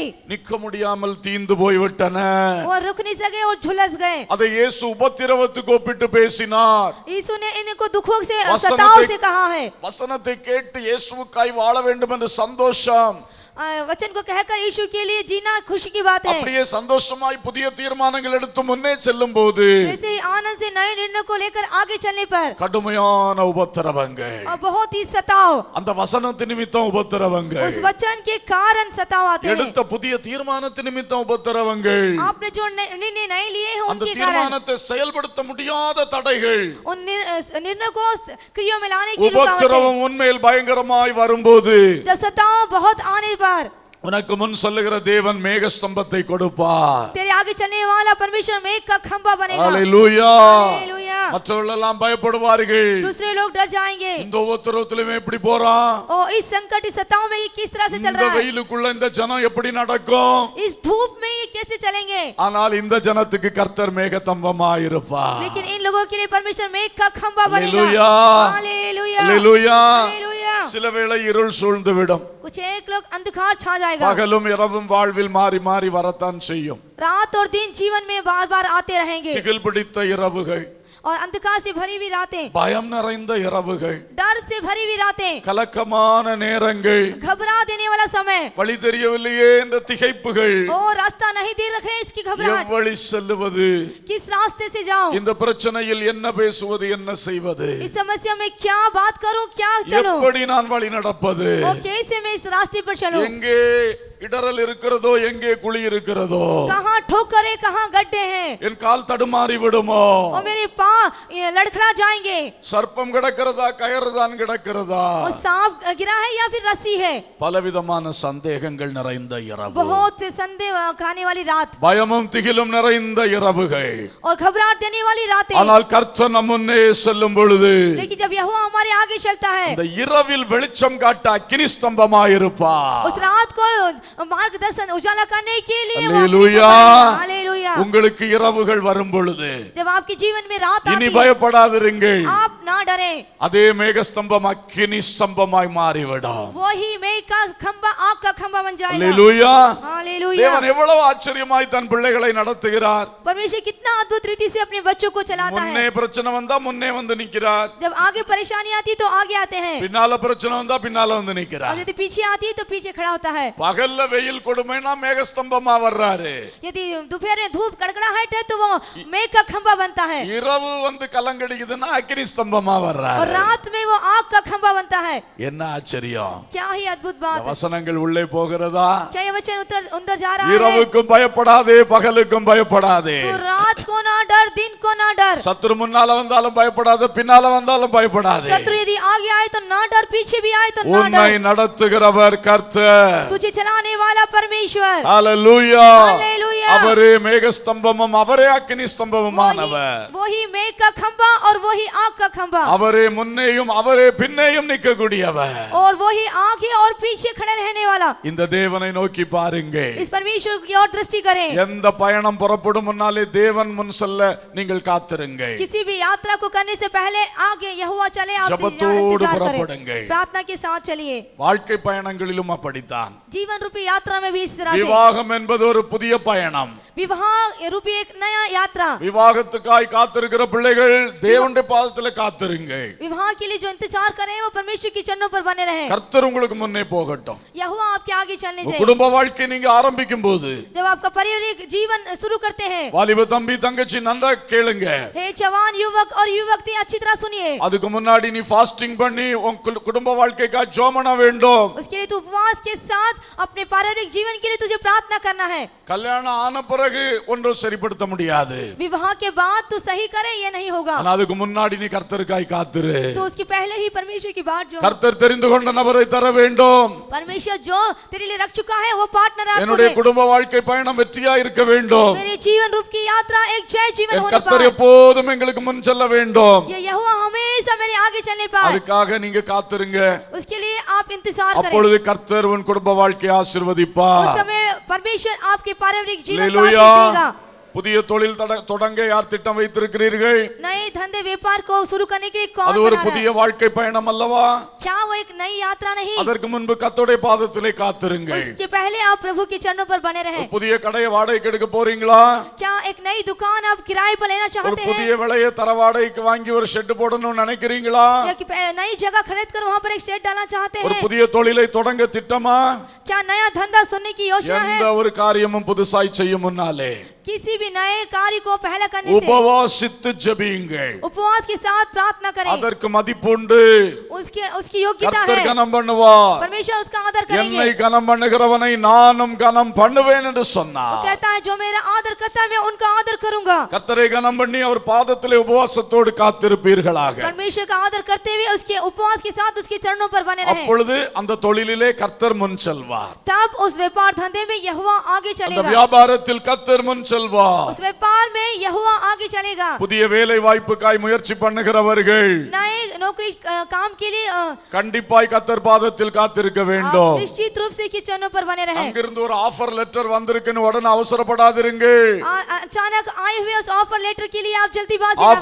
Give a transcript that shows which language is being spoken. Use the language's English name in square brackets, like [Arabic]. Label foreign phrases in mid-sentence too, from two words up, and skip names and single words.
[Tamil] நிற்க முடியாமல் தீந்து போய்விட்டன. [Hindi] वो रुक नहीं सके और झुलस गए। [Tamil] அதை இயேசு உபத்திரவத்துக்கு ஒப்பிட்டு பேசினார். [Hindi] यीशु ने इनको दुखों से वसनते- सताव से कहा है। [Tamil] வசனத்தை கேட்டு இயேசுவுக்காய் வாழ வேண்டும் என்ற சந்தோஷம், [Hindi] वचन को कहकर यीशु के लिए जीना खुशी की बात है। [Tamil] அப்படியே சந்தோஷமாய் புதிய தீர்மானங்கள் எடுத்து முன்னே செல்லும் போது [Hindi] जैसे ही आनंद से नए निर्णय को लेकर आगे चलने पर [Tamil] கடுமையான உபத்திரவங்கள், [Hindi] और बहुत ही सताव, [Tamil] அந்த வசனத்து நிமித்தம் உபத்திரவங்கள், [Hindi] उस वचन के कारण सताव आते हैं। [Tamil] எடுத்த புதிய தீர்மானத்து நிமித்தம் உபத்திரவங்கள், [Hindi] आपने जो निर्णय नए लिए हैं [Tamil] அந்த [Hindi] उनके कारण, [Tamil] தீர்மானத்தை செயல்படுத்த முடியாத தடைகள், [Hindi] उन निर्णय को क्रिया में लाने की रुकावटें, [Tamil] உபத்திரவம் உண்மையில் பயங்கரமாய் வரும்போது [Hindi] जब सताव बहुत आने पर [Tamil] உனக்கு முன் சொல்லுகிற தேவன் மேகஸ்தம்பத்தை கொடுப்பார். [Hindi] तेरे आगे चलने वाला परमेश्वर मेघ का खंभा बनेगा। [Tamil] ஹalleluya. [Hindi] हालेलुया। [Tamil] மற்றவர்கள் எல்லாம் பயப்படுவார்கள், [Hindi] दूसरे लोग डर जाएंगे, [Tamil] இந்த உபத்திரவத்திலும் எப்படி போறான், [Hindi] और इस संकट इस सताव में ये किस तरह से चल [Tamil] இந்த [Hindi] रहा है, [Tamil] வெயிலுக்குள்ள இந்த ஜனம் எப்படி நடக்கும். [Hindi] इस धूप में ये कैसे चलेंगे। [Tamil] ஆனால் இந்த ஜனத்துக்கு கர்த்தர் மேகஸ்தம்பமாய் இருப்பார். [Hindi] लेकिन इन लोगों के लिए परमेश्वर मेघ का खंभा बनेगा। हालेलुया. हालेलुया। [Tamil] ஹalleluya. [Hindi] हालेलुया। [Tamil] சில வேளை இருள் சூழ்ந்து விடும், [Hindi] कुछ एक लोग अंधकार छा जाएगा, [Tamil] பகலும் இரவும் வாழ்வில் மாறி மாறி வரத்தான் செய்யும். [Hindi] रात और दिन जीवन में बार बार आते रहेंगे, [Tamil] திகில் பிடித்த இரவுகள், [Hindi] और अंधकार से भरी हुई रातें, [Tamil] பயம் நிறைந்த இரவுகள், [Hindi] डर से भरी हुई रातें, [Tamil] கலக்கமான நேரங்கள், [Hindi] घबरा देने वाला समय, [Tamil] வழி தெரியவில்லையே என்ற திகைப்புகள், [Hindi] ओ रास्ता नहीं दे रखे इसकी घबराहट, [Tamil] எவ்வழி செல்லுவது, [Hindi] किस रास्ते से जाऊं, [Tamil] இந்த பிரச்சனையில் என்ன பேசுவது, என்ன செய்வது, [Hindi] इस समस्या में क्या बात करूं, क्या चलूं, [Tamil] எப்படி நான் வழி நடப்பது, [Hindi] और कैसे मैं इस रास्ते पर चलूं, [Tamil] எங்கே இடறல் இருக்கிறதோ, எங்கே குழி இருக்கிறதோ, [Hindi] कहाँ ठोकरे कहाँ गड्ढे हैं, [Tamil] என் கால் தடுமாறி விடுமோ, [Hindi] और मेरे पाँव लड़खड़ा जाएंगे, [Tamil] சர்ப்பம் கிடக்கிறதா, கயறு தான் கிடக்கிறதா, [Hindi] और सांप गिरा है या फिर रस्सी है, [Tamil] பலவிதமான சந்தேகங்கள் நிறைந்த இரவு, [Hindi] बहुत संदेह खाने वाली रात, [Tamil] பயமும் திகிலும் நிறைந்த இரவுகள். [Hindi] और घबराहट देने वाली रातें, [Tamil] ஆனால் கர்த்தர் நம் முன்னே செல்லும் பொழுது [Hindi] लेकिन जब यहोवा हमारे आगे चलता है, [Tamil] இந்த இரவில் வெளிச்சம் காட்ட அக்கினி ஸ்தம்பமாயிருப்பார். [Hindi] उस रात को मार्गदर्शन उजाला करने के लिए वो [Tamil] அல்லேலூயா. [Hindi] हालेलुया, [Tamil] உங்களுக்கு இரவுகள் வரும் பொழுது [Hindi] जब आपके जीवन में रात [Tamil] இனி [Hindi] आती है, [Tamil] பயப்படாதிருங்கள். [Hindi] आप ना डरें, [Tamil] அதே மேகஸ்தம்பம் அக்கினி ஸ்தம்பமாய் மாறிவிடும். [Hindi] वही मेघ का खंबा आग का खंबा बन जाएगा, [Tamil] அல்லேலூயா. [Hindi] हालेलुया, [Tamil] தேவன் எவ்வளவு ஆச்சரியமாய் தன் பிள்ளைகளை நடத்துகிறார். [Hindi] परमेश्वर कितना अद्भुत रीति से अपने बच्चों को चलाता [Tamil] முன்னே [Hindi] है, [Tamil] பிரச்சனை வந்தா முன்னே வந்து நிக்கிறார், [Hindi] जब आगे परेशानी आती है तो आगे आते हैं, [Tamil] பின்னால பிரச்சனை வந்தா பின்னால வந்து [Hindi] और [Tamil] நிக்கிறார். [Hindi] यदि पीछे आती है तो पीछे खड़ा होता है, [Tamil] பகல்ல வெயில் கொடுமைனா மேகஸ்தம்பமா வர்றாரு, [Hindi] यदि दोपहर में धूप कड़कड़ाहट है तो वो मेघ का खंबा बनता है, [Tamil] இரவு வந்து கலங்கடிக்குதுன்னா அக்கினி ஸ்தம்பமா [Hindi] और [Tamil] வர்றாரு. [Hindi] रात में वो आग का खंबा बनता है, [Tamil] என்ன ஆச்சரியம். [Hindi] क्या ही अद्भुत [Tamil] இந்த [Hindi] बात है, [Tamil] வசனங்கள் உள்ளே போகிறதா? [Hindi] क्या ये वचन अंदर जा रहा है, [Tamil] இரவுக்கும் பயப்படாதே, பகலுக்கும் பயப்படாதே. [Hindi] तो रात को ना डर, दिन को ना डर, [Tamil] சத்துரு முன்னால வந்தாலும் பயப்படாத, பின்னால வந்தாலும் பயப்படாதே. [Hindi] शत्रु यदि आगे आए तो ना डर, पीछे भी आए तो ना [Tamil] உன்னை [Hindi] डर, [Tamil] நடத்துகிறவர் கர்த்தர். [Hindi] तुझे चलाने वाला परमेश्वर, [Tamil] ஹalleluya. [Hindi] हालेलुया, [Tamil] அவரே மேகஸ்தம்பமும் அவரே அக்கினி ஸ்தம்பமுமானவர். [Hindi] वही मेघ का खंबा और वही आग का खंबा, [Tamil] அவரே முன்னேயும் அவரே பின்னேயும் நிற்கக்கூடியவர். [Hindi] और वही आगे और पीछे खड़े रहने वाला. [Tamil] இந்த தேவனை நோக்கி பாருங்க. [Hindi] इस परमेश्वर की ओर दृष्टि करें, [Tamil] எந்த பயணம் புறப்படும் முன்னாலே தேவன் முன் செல்ல நீங்கள் காத்திருங்க. [Hindi] किसी भी यात्रा को करने से पहले आगे यहोवा चले, आप [Tamil] ஜெபத்தோடு [Hindi] इंतजार [Tamil] புறப்படுங்க. [Hindi] करें, प्रार्थना के साथ चलिए, [Tamil] வாழ்க்கை பயணங்களிலும் அப்படித்தான். [Hindi] जीवन रूपी यात्रा में भी इस तरह से, [Tamil] விவாகம் என்பது ஒரு புதிய பயணம். [Hindi] विवाह रूपी एक नया यात्रा, [Tamil] விவாகத்துக்காய் காத்திருக்கிற பிள்ளைகள் தேவனுடைய பாதத்தில் காத்திருங்க. [Hindi] विवाह के लिए जो इंतजार करें वो परमेश्वर की चरणों पर बने रहें, [Tamil] கர்த்தர் உங்களுக்கு முன்னே போகட்டும். [Hindi] यहोवा आपके आगे चलने [Tamil] உங்க [Hindi] से, [Tamil] குடும்ப வாழ்க்கை நீங்க ஆரம்பிக்கும் போது [Hindi] जब आपका पारिवारिक जीवन शुरू करते हैं, [Tamil] வாலிப தம்பி தங்கச்சி நன்றா கேளுங்க. [Hindi] हे जवान युवक और युवती अच्छी तरह सुनिए, [Tamil] அதுக்கு முன்னாடி நீ ஃபாஸ்டிங் பண்ணி உன் குடும்ப வாழ்க்கைக்காக ஜெபம் பண்ண வேண்டும். [Hindi] उसके लिए तू उपवास के साथ अपने पारिवारिक जीवन के लिए तुझे प्रार्थना करना है, [Tamil] கல்யாணம் ஆன பிறகு ஒன்றும் சரிப்படுத்த முடியாது. [Hindi] विवाह के बाद तू सही करे ये नहीं होगा, [Tamil] ஆனா அதுக்கு முன்னாடி நீ கர்த்தருக்காய் காத்திரு. [Hindi] तो उसके पहले ही परमेश्वर की बात जो [Tamil] கர்த்தர் தெரிந்து கொண்ட நபரை தர வேண்டும். [Hindi] परमेश्वर जो तेरे लिए रख चुका है वो पार्टनर आपको [Tamil] என்னுடைய [Hindi] दे, [Tamil] குடும்ப வாழ்க்கை பயணம் வெற்றியா இருக்க வேண்டும். [Hindi] मेरे जीवन रूप की यात्रा एक जय जीवन [Tamil] என் [Hindi] होने [Tamil] கர்த்தர் [Hindi] पाए, [Tamil] எப்போதும் எங்களுக்கு முன் செல்ல வேண்டும். [Hindi] ये यहोवा हमेशा मेरे आगे चलने पाए, [Tamil] அதுக்காக நீங்க காத்திருங்க. [Hindi] उसके लिए आप इंतजार करें, [Tamil] அப்பொழுது கர்த்தர் உன் குடும்ப வாழ்க்கையை [Hindi] उस [Tamil] ஆசீர்வதிப்பார். [Hindi] समय परमेश्वर आपके पारिवारिक जीवन को [Tamil] அல்லேலூயா. [Hindi] आशीष देगा. [Tamil] புதிய தொழில் தொடங்க யார் திட்டம் வைத்திருக்கிறீர்கள்? [Hindi] नए धंधे व्यापार को शुरू करने के लिए कौन [Tamil] அது ஒரு [Hindi] बना रहा [Tamil] புதிய [Hindi] है? [Tamil] வாழ்க்கை பயணம் அல்லவா? [Hindi] क्या वो एक नई यात्रा नहीं, [Tamil] அதற்கு முன்பு கர்த்தருடைய பாதத்திலே காத்திருங்கள். [Hindi] उसके पहले आप प्रभु के चरणों पर बने रहें, [Tamil] ஒரு புதிய கடையை வாடகைக்கு எடுக்க போறீங்களா? [Hindi] क्या एक नई दुकान आप किराए पर लेना [Tamil] ஒரு [Hindi] चाहते हैं, [Tamil] புதிய விலையை தர வாடகைக்கு வாங்கி ஒரு ஷெட் போடணும்னு நினைக்கிறீங்களா? [Hindi] या कि नई जगह खरीद कर वहां पर एक शेड डालना चाहते [Tamil] ஒரு [Hindi] हैं, [Tamil] புதிய தொழிலை தொடங்க திட்டமா? [Hindi] क्या नया धंधा सुनने की योजना [Tamil] எந்த [Hindi] है, [Tamil] ஒரு காரியமும் புதுசாய் செய்யும் முன்னாலே [Hindi] किसी भी नए कार्य को पहले करने से [Tamil] உபவாசித்து ஜெபியுங்கள். [Hindi] उपवास के साथ प्रार्थना करें, [Tamil] அதற்கு மதிப்புண்டு. [Hindi] उसकी योग्यता [Tamil] கர்த்தர் [Hindi] है, [Tamil] கனம் பண்ணுவார். [Hindi] परमेश्वर उसका आदर करेंगे, [Tamil] என்னை கனம் பண்ணுகிறவனை நானும் கனம் பண்ணுவேன் என்று [Hindi] वो [Tamil] சொன்னார். [Hindi] कहता है जो मेरा आदर करता है मैं उनका आदर करूंगा, [Tamil] கர்த்தரை கனம் பண்ணி அவர் பாதத்திலே உபவாசத்தோடு காத்திருப்பீர்களாக. [Hindi] परमेश्वर का आदर करते हुए उसके उपवास के साथ उसके चरणों पर बने रहें, [Tamil] அப்பொழுது அந்த தொழிலிலே கர்த்தர் முன் செல்வார். [Hindi] तब उस व्यापार धंधे में यहोवा आगे [Tamil] அந்த [Hindi] चलेगा, [Tamil] வியாபாரத்தில் கர்த்தர் முன் செல்வார். [Hindi] उस व्यापार में यहोवा आगे चलेगा, [Tamil] புதிய வேலை வாய்ப்புக்காய் முயற்சி பண்ணுகிறவர்கள் [Hindi] नए नौकरी काम के लिए [Tamil] கண்டிப்பாய் கர்த்தர் பாதத்தில் காத்திருக்க [Hindi] आप [Tamil] வேண்டும். [Hindi] निश्चित रूप से कि चरणों पर बने रहे। [Tamil] அங்கிருந்து ஒரு [English] offer letter [Tamil] வந்திருக்குன்னு உடனே அவசரப்படாதிருங்க. [Hindi] अचानक आए हुए उस [English] offer letter [Hindi] के लिए आप जल्दीबाजी ना